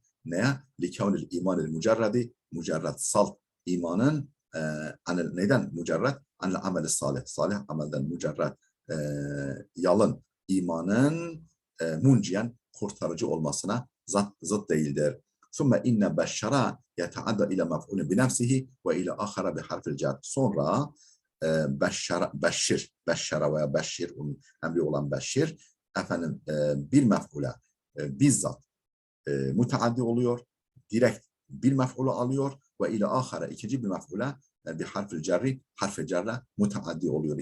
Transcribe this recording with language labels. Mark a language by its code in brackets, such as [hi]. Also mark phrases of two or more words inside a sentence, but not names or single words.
[tr] Neye? [ar] لكون الإيمان المجرد, [tr] mücerred salt imanın neden mücerred? [ar] عن العمل الصالح, [tr] salih amelden mücerred yalın imanın munciyen kurtarıcı olmasına zıt değildir. [ar] ثُمَّ اِنَّ بَشَّرَا يَتَعَدَّ اِلَى مَفْعُولٍ بِنَفْسِهِ وَاِلَى آخَرَ بِحَرْفِ الْجَرِ. [tr] Sonra beşşara veya beşşir, onun emri olan beşşir, efendim bir mef'ule bizzat müteaddi oluyor, direkt bir mef'ulu alıyor ve [ar] إلى آخر [tr] ikinci bir mef'ule bir harf-i cerri, harf-i cerre müteaddi oluyor.